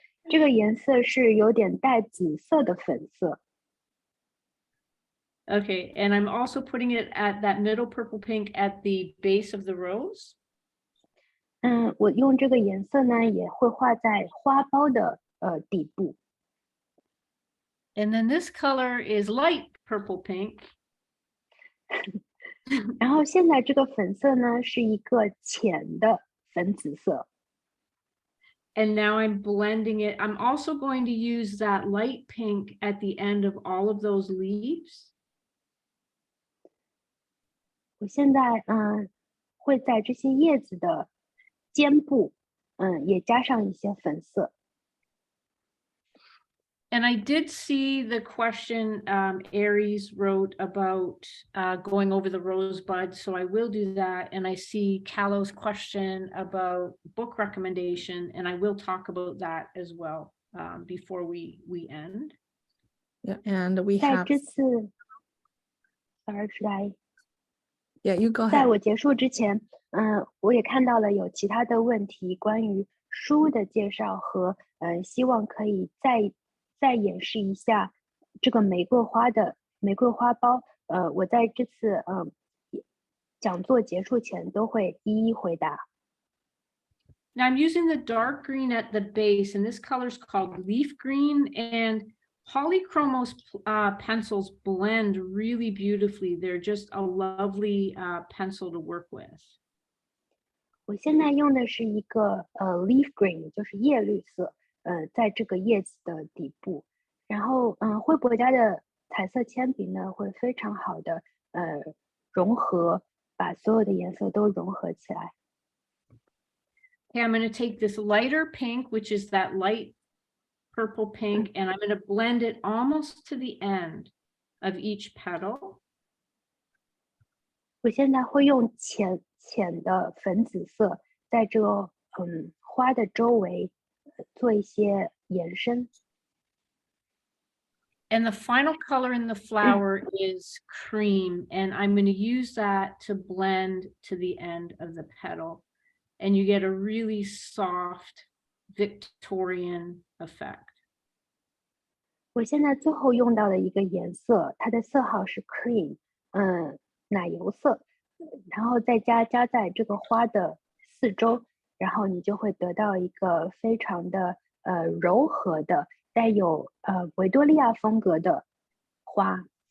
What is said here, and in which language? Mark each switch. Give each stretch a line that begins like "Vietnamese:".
Chinese: 这个颜色是有点带紫色的粉色。
English: Okay, and I'm also putting it at that middle purple pink at the base of the rose.
Chinese: 我用这个颜色呢，也会画在花苞的底部。
English: And then this color is light purple pink.
Chinese: 然后现在这个粉色呢，是一个浅的粉紫色。
English: And now I'm blending it. I'm also going to use that light pink at the end of all of those leaves.
Chinese: 我现在会在这些叶子的尖部，也加上一些粉色。
English: And I did see the question Aries wrote about going over the rosebud, so I will do that. And I see Callow's question about book recommendation, and I will talk about that as well before we end. Yeah, and we
Chinese: 在
English: have.
Chinese: 这次
English: ，sorry, should I? Yeah, you go
Chinese: 在
English: ahead.
Chinese: 我结束之前，我也看到了有其他的问题，关于书的介绍和希望可以再演示一下这个玫瑰花苞。我在这次讲座结束前都会一一回答。
English: Now I'm using the dark green at the base, and this color is called leaf green, and Polychromos pencils blend really beautifully. They're just a lovely pencil to work with.
Chinese: 我现在用的是一个leaf green，就是叶绿色，在这个叶子的底部。然后惠博家的彩色铅笔呢，会非常好的融合，把所有的颜色都融合起来。
English: Okay, I'm going to take this lighter pink, which is that light purple pink, and I'm going to blend it almost to the end of each petal.
Chinese: 我现在会用浅的粉紫色，在这个花的周围做一些延伸。
English: And the final color in the flower is cream, and I'm going to use that to blend to the end of the petal, and you get a really soft Victorian effect.
Chinese: 我现在最后用到的一个颜色，它的色号是 cream，奶油色，然后再加在这个花的四周，然后你就会得到一个非常的柔和的带有维多利亚风格的花。